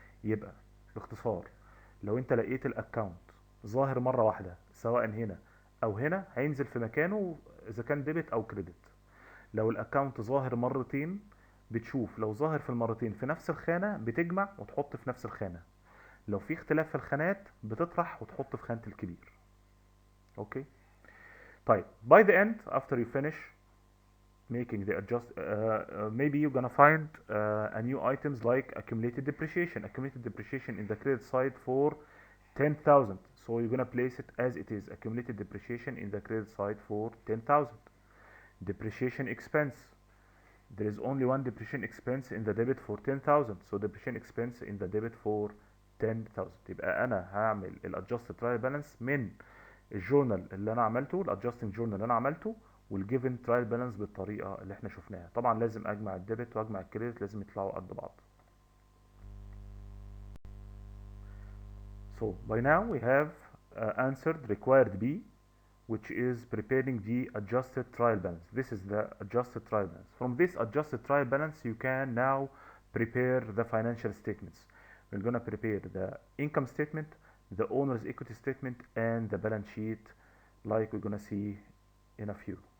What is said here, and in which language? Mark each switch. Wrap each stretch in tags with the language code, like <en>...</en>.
<ar>يبقى باختصار لو انت لقيت الاكونت ظاهر مره واحده سواء هنا او هنا، هينزل في مكانه اذا كان ديبت او كريدت. لو الاكونت ظاهر مرتين، بتشوف لو ظاهر في المرتين في نفس الخانه بتجمع وتحط في نفس الخانه. لو في اختلاف في الخانات بتطرح وتحط في خانه الكبير. اوكي.</ar> <en>طيب by the end after you finish making the maybe you're gonna find a new items like accumulated depreciation in the credit side for 10,000. So you're gonna place it as it is, accumulated depreciation in the credit side for 10,000. Depreciation expense, there is only one depreciation expense in the debit for 10,000. So depreciation expense in the debit for 10,000.</en> <ar>يبقى انا هعمل الادجستد ترايل بالانس من الجورنال اللي انا عملته، الادجستنج جورنال اللي انا عملته، والجيفن ترايل بالانس بالطريقه اللي احنا شفناها. طبعا لازم اجمع الديبت واجمع الكريدت، لازم يطلعوا قد بعض.</ar> <en>So by now we have answered required B, which is preparing the adjusted trial balance. This is the adjusted trial balance. From this adjusted trial balance you can now prepare the financial statements. We're gonna prepare the income statement, the owner's equity statement, and the balance sheet like we're gonna see in a few.</en>